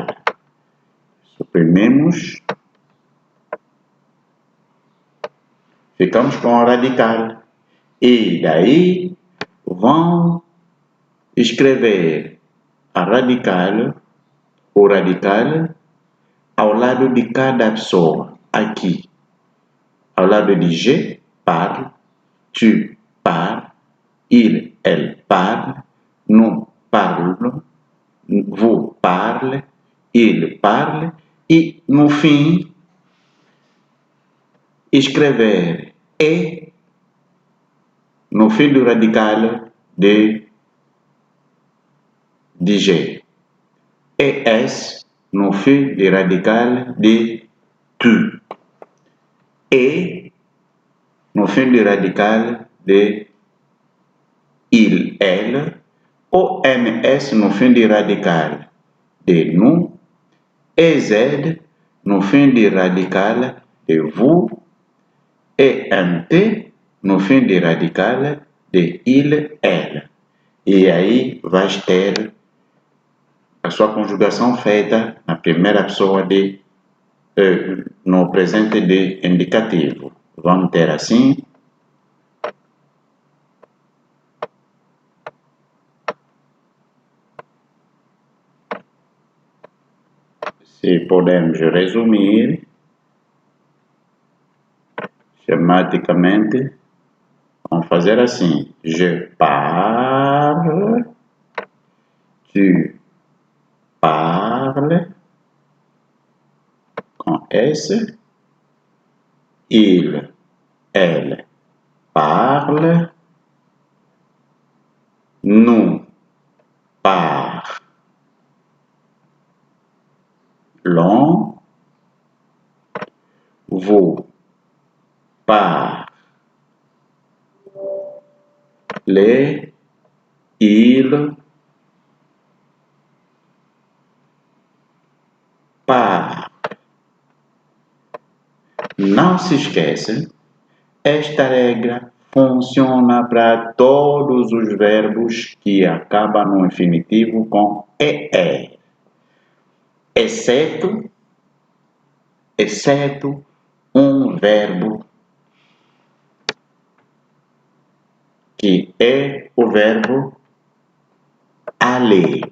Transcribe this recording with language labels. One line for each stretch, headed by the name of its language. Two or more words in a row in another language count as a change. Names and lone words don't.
Portuguese: Suprimimos, ficamos com o radical. E daí vão escrever a radical, o radical, ao lado de cada pessoa. Aqui, ao lado de
French: je parle, tu parles, il, elle parle, nous parlons, vous parlez, il parle,
Portuguese: e no fim escrever e no fim do radical de G. ES no fim do radical de tu. E no fim do radical de
French: il, elle.
Portuguese: O MS no fim do radical de nous. EZ no fim do radical de vous. EMT no fim do radical de
French: il, elle.
Portuguese: E aí vais ter a sua conjugação feita na primeira pessoa no presente de indicativo. Vamos ter assim. Se podemos resumir schematicamente, vamos fazer assim.
French: Je parle, tu parles,
Portuguese: com S,
French: il, elle parle, nous parlons, vous parlez, il parle.
Portuguese: Não se esqueça, esta regra funciona para todos os verbos que acabam no infinitivo com ER, exceto um verbo que é o verbo aller.